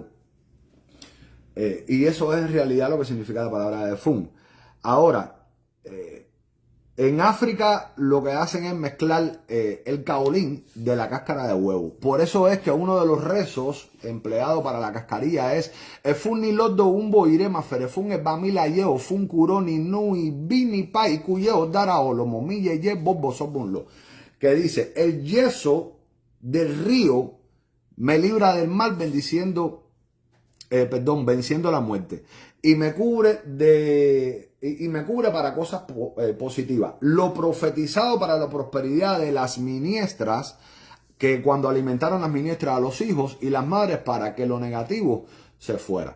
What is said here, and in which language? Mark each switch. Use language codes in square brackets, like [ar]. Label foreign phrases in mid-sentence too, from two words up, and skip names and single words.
[es] Y eso es en realidad lo que significa la palabra Efun. Ahora, en África lo que hacen es mezclar el kaolín de la cáscara de huevo. Por eso es que uno de los rezos empleados para la cascarilla es [luq] Efun ni lodo umbo irema ferefun e bamila yeo fun kuroni nui bini pai cuyeo dara olomo mille ye bobo sobunlo. [es] Que dice, el yeso del río me libra del mal venciendo la muerte. Y me cubre para cosas positivas. Lo profetizado para la prosperidad de las ministras, que cuando alimentaron las ministras a los hijos y las madres para que lo negativo se fuera.